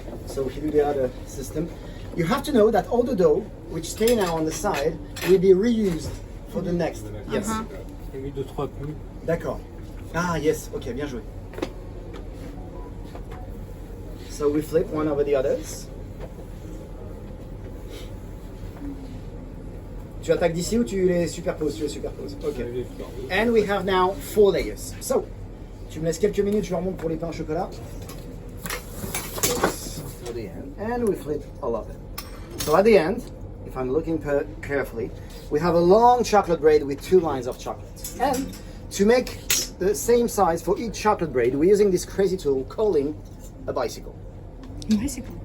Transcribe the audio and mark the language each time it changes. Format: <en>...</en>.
<en>So if you do the other system, you have to know that all the dough which stay now on the side will be reused for the next. Yes.</en> <fr>D'accord.</fr> <en>Ah yes. Okay,</en> <fr>bien joué.</fr> <en>So we flip one over the others.</en> <fr>Tu attaques d'ici ou tu les superposes? Tu les superposes. Ok.</fr> <en>And we have now 4 layers.</en> <fr>So, tu me laisses quelques minutes, je remonte pour les pains au chocolat.</fr> <en>For the end. And we flip all of it. So at the end, if I'm looking carefully, we have a long chocolate braid with 2 lines of chocolate. And to make the same size for each chocolate braid, we're using this crazy tool calling a bicycle. Bicycle.</en>